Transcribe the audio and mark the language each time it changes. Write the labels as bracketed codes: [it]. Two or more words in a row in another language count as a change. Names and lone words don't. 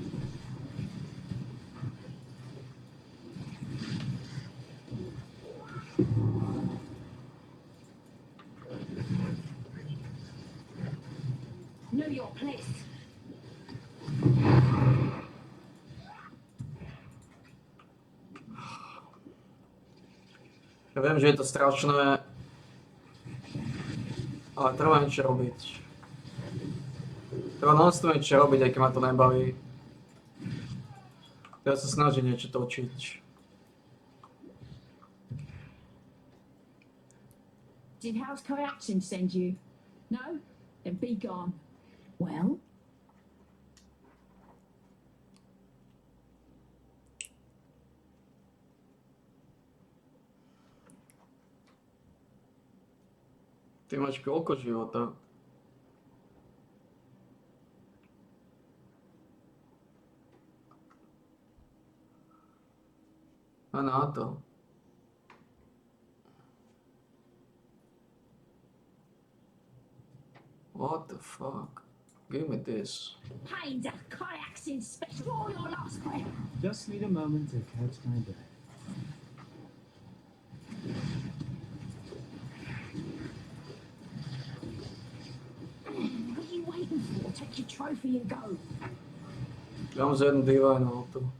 [en] Know your place. [sk] Ja viem, že je to strašné, ale treba niečo robiť. Treba non-stop niečo robiť, aj keď ma to nebaví. Ja sa snažím niečo točiť. [en] Did House Kayakshin send you? No? Then be gone. Well? [sk] Ty máš koľko života? A na to. [en] What the fuck? Give me this. Pain's a Kayakshin special. Draw your last breath. Just need a moment to catch my breath. What are you waiting for? Take your trophy and go. [sk] Ja mám za jednu divajnú auto.